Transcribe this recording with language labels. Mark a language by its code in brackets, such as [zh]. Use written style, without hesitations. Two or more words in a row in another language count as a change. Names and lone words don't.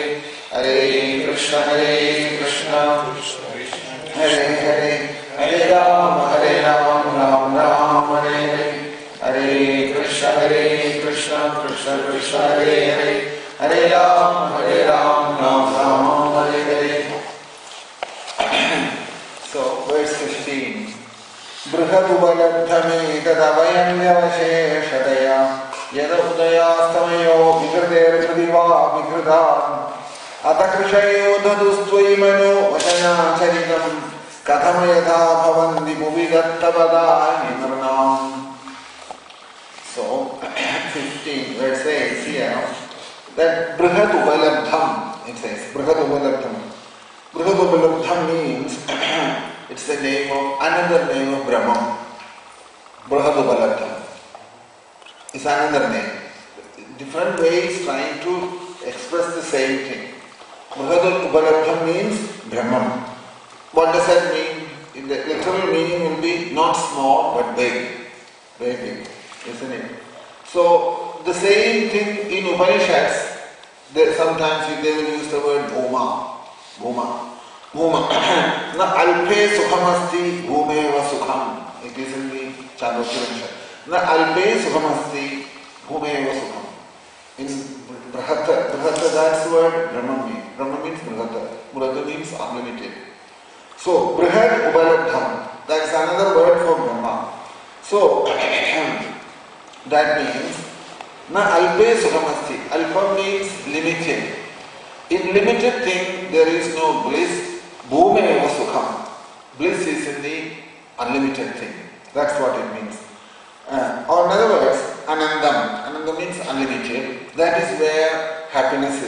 [sa] Hare Krishna, Krishna Hare Hare. Hare Ram, Ram Ram, Hare Hare. Hare Krishna, Krishna Krishna, Hare Hare. Hare Ram, Ram Ram, Hare Hare. [en] So, verse 15. [sa] Brihadupalabdhame tadavayanyavasheshataya yada udayastamayo vigrader pradhiva vigradhan atakrishayo dadustvayimano vachanacharitam kathamayatha bhavanti muvidattavadani narnam. [en] So, 15, where it says here that Brihadupalabdham, it says, Brihadupalabdham. Brihadupalabdham means it's the name of, another name of Brahman. Brihadupalabdham. It's another name. Different ways trying to express the same thing. Brihadupalabdham means Brahman. What does that mean? The literal meaning will be not small but big. Very big. Isn't it? So, the same thing in Upanishads, sometimes they will use the word Bhuma. [sa] Na alpe sukhamasti bhumeva sukham. [en] It is in the Chandogya Upanishad. [sa] Na alpe sukhamasti bhumeva sukham. [en] In Brihata, that's the word Brahman means. Brahman means Brihata. Brihata means unlimited. So, Brihad Upalabdham, that is another word for Brahma. So, that means, [sa] na alpe sukhamasti. [en] Alpa means limited. In limited thing, there is no bliss. [sa] Bhumeva sukham. [en] Bliss is in the unlimited thing. That's what it means. Or in other words, anandam. Anandam means unlimited. That is where happiness is.